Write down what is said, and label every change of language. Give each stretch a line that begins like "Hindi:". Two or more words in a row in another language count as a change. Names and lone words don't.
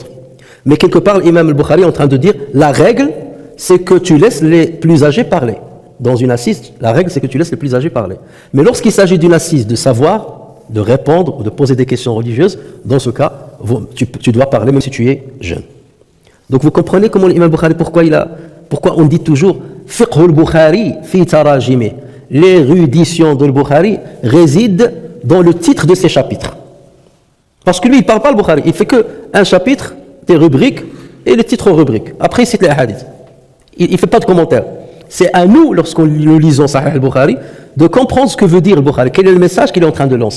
French: Mais quelque part, l'imam al-Bukhari est en train de dire la règle, c'est que tu laisses les plus âgés parler. Dans une assise, la règle, c'est que tu laisses les plus âgés parler. Mais lorsqu'il s'agit d'une assise de savoir, de répondre ou de poser des questions religieuses, dans ce cas, tu dois parler même si tu es jeune. Donc vous comprenez comment l'imam al-Bukhari, pourquoi on dit toujours
Arabic: فقه البخاري في تراجمه.
French: L'érudition de al-Bukhari réside dans le titre de ses chapitres. Parce que lui, il ne parle pas al-Bukhari, il fait qu'un chapitre, des rubriques et le titre aux rubriques. Après, il cite les hadiths. Il ne fait pas de commentaire. C'est à nous, lorsqu'on nous lisons Sahih al-Bukhari, de comprendre ce que veut dire le Bukhari, quel est le message qu'il est en train de lancer.